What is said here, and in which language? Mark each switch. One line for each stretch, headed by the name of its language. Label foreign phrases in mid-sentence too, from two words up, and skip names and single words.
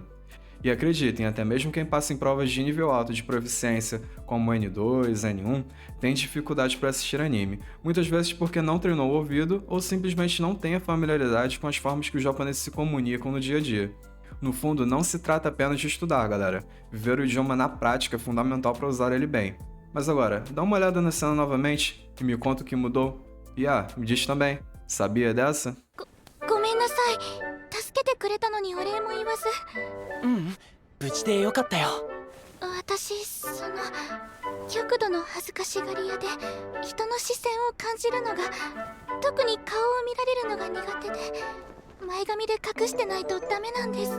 Portuguese: E acreditem, até mesmo quem passa em provas de nível alto de proficiência, como N2, N1, tem dificuldade para assistir anime, muitas vezes porque não treinou o ouvido ou simplesmente não tem a familiaridade com as formas que os japoneses se comunicam no dia a dia. No fundo, não se trata apenas de estudar, galera. Viver o idioma na prática é fundamental para usar ele bem. Mas agora, dá uma olhada na cena novamente e me conta o que mudou. E me diz também, sabia dessa?
Japanese: ごめんなさい。助けてくれたのにお礼も言わず。無事でよかったよ。私極度の恥ずかしがり屋で人の視線を感じるのが、特に顔を見られるのが苦手で、前髪で隠してないとダメなんです。